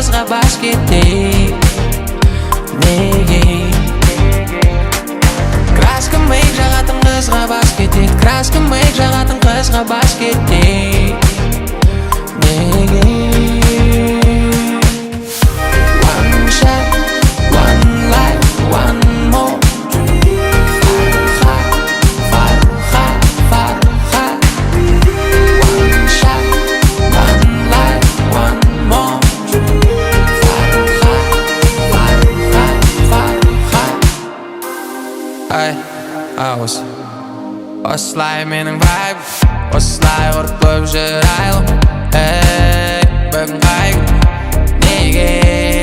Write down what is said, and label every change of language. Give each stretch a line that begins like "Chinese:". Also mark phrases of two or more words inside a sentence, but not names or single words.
Kazakh: бас кетейік. Неге краска мейк жағатын қызға бас кетейік. Краска мейк жағатын қызға бас кетейік.
English: Неге one shot, one life, one more. Farha, Farha. One shot, one life, one more. Farha, Farha.
Kazakh: Осылай менің вайб, осылай ұрып көп жүр айлы. Бүгін қай күн, неге